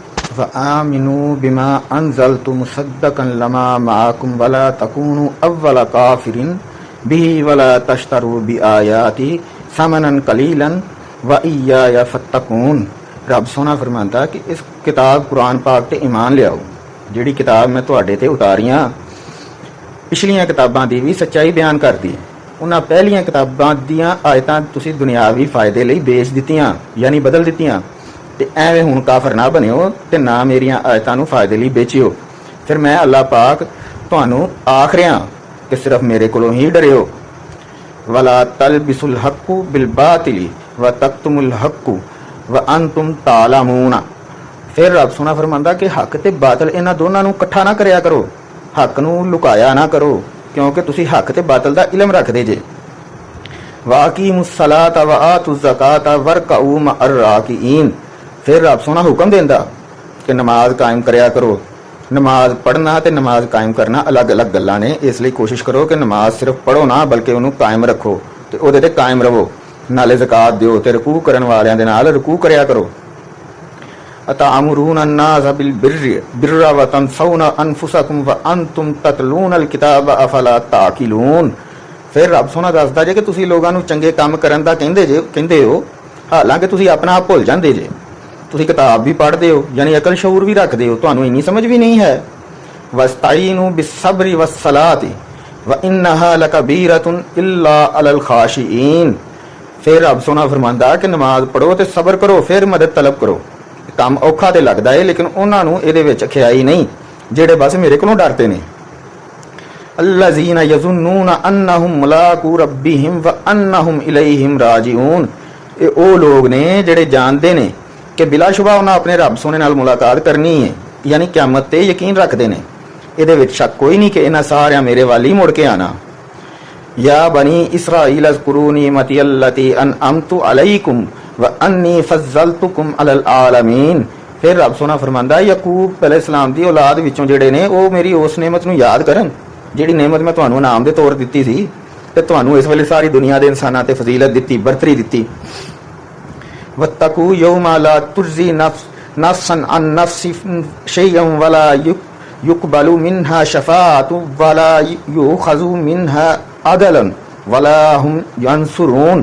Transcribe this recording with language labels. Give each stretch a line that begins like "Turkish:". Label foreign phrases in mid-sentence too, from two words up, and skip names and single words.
Arabic: وآمنوا بما أنزلت مصدقا لما معكم ولا تكونوا أول كافر به ولا تشتروا بآياتي ثمنا قليلا وإياي فاتقون.
Punjabi: رب سوہنا فرماندا کہ اس کتاب قرآن پاک تے ایمان لیاؤ، جیہڑی کتاب میں تہاڈے تے اتاریاں پچھلیاں کتاباں دی بھی سچائی بیان کردی. انہاں پہلیاں کتاباں دیاں آیتاں تسیں دنیاوی فائدے لئی بیچ دتیاں، یعنی بدل دتیاں، تے ایویں ہݨ کافر نا بنیو تے نا میریاں آیتاں نوں فائدے لئی بیچیو. فیر میں اللہ پاک تہانوں آکھ رہیاں کہ صرف میرے کولوں ہی ڈریو.
Arabic: ولا تلبسوا الحق بالباطل وتكتموا الحق وأنتم تعلمون.
Punjabi: فیر رب سوہنا فرماندا کہ حق تے باطل انہاں دوناں نوں اکٹھا نا کریا کرو، حق نوں لکایا نا کرو، کیونکہ تسیں حق تے باطل دا علم رکھدے جے.
Arabic: وأقيموا الصلاة وآتوا الزكاة واركعوا مع الراكعين.
Punjabi: فیر رب سوہنا حکم دیندا کہ نماز قائم کریا کرو. نماز پڑھنا تے نماز قائم کرنا الگ الگ گلاں نے، اس لئی کوشش کرو کہ نماز صرف پڑھو نا بلکہ انہیں قائم رکھو تے اوہدے تے قائم رہو. نالے زکات دیو تے رکوع کرن والیاں دے نال رکوع کریا کرو.
Arabic: أتأمرون الناس بالبر وتنسون أنفسكم وأنتم تتلون الكتاب أفلا تعقلون.
Punjabi: فیر رب سوہنا دسدا جے کہ تسیں لوکاں نوں چنگے کام کرن دا کہندے ہو، حالانکہ تسیں اپنا آپ بھل جاندے جے. تسیں کتاب بھی پڑھدے ہو، یعنی عقل شعور بھی رکھدے ہو، تہانوں انی سمجھ بھی نہیں ہے.
Arabic: واستعينوا بالصبر والصلاة وإنها لكبيرة إلا على الخاشعين.
Punjabi: فیر رب سوہنا فرماندا کہ نماز پڑھو تے صبر کرو، فیر مدد طلب کرو. کام اوکھا تے لگدا ہے، لیکن انہاں نوں ایہدے وچ کھیائی نہیں جیہڑے بس میرے کولوں ڈردے نے.
Arabic: الذين يظنون أنهم ملاقو ربهم وأنهم إليهم راجعون.
Punjabi: یہ او لوگ نے جیہڑے جاندے نے کہ بلاشبہ انہاں اپنے رب سوہنے نال ملاقات کرنی ہے، یعنی قیامت تے یقین رکھدے نے. ایہدے وچ شک کوئی نہیں کہ انہاں ساریاں میرے ول ہی مڑ کے آنا.
Arabic: يا بني إسرائيل اذكروا نعمتي التي أنعمت عليكم وأني فضلتكم على العالمين.
Punjabi: فیر رب سوہنا فرماندا یعقوب علیہ السلام دی اولاد وچوں جیہڑے نے او میری اس نعمت نوں یاد کرن جیہڑی نعمت میں تہانوں انعام دے طور دتی سی تے تہانوں اس ویلے ساری دنیا دے انساناں تے فضیلت دتی، برتری دتی.
Arabic: واتقوا يوما لا تجزي نفس عن نفس شيئا ولا يقبل منها شفاعة ولا يؤخذ منها عدل ولا هم ينصرون.